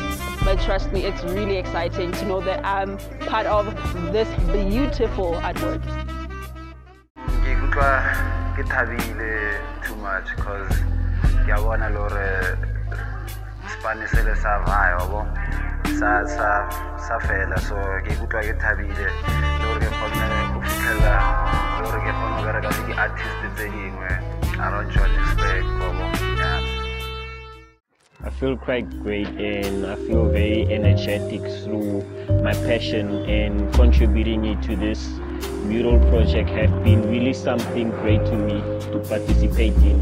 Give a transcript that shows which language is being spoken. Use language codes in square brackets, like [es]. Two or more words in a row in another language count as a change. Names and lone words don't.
[en] But trust me, it's really exciting to know that I'm part of this beautiful artwork. Too much because I want a lot of Spanish survival. [tn] Sa fela, so ke utlwa ke thabile le ke kgone go fitlhela le ke kgone go bereka le di-artist tse dingwe around Johannesburg. [en] I feel quite great and I feel very energetic through my passion, and contributing it to this mural project have been really something great to me to participate in.